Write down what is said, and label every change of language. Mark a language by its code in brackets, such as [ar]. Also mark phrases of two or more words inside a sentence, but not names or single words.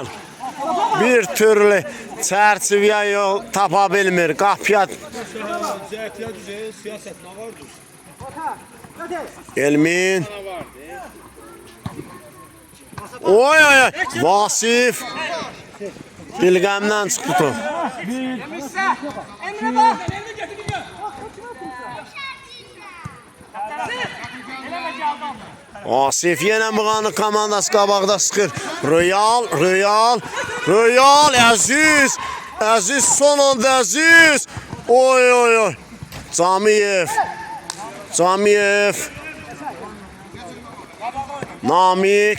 [az] Bir türlü çərçivəyə yol tapa bilmir. Qapıya. Elmin. Oy oy oy. Vasif. Dilgəmdən çıxdı top. [tr] Emre bak. Emre getiriyor. [az] Asif yenə Mığanın komandası qabaqda sıxır. Royal, Əziz. Əziz son anda Əziz. Oy. Camiyev. Namik.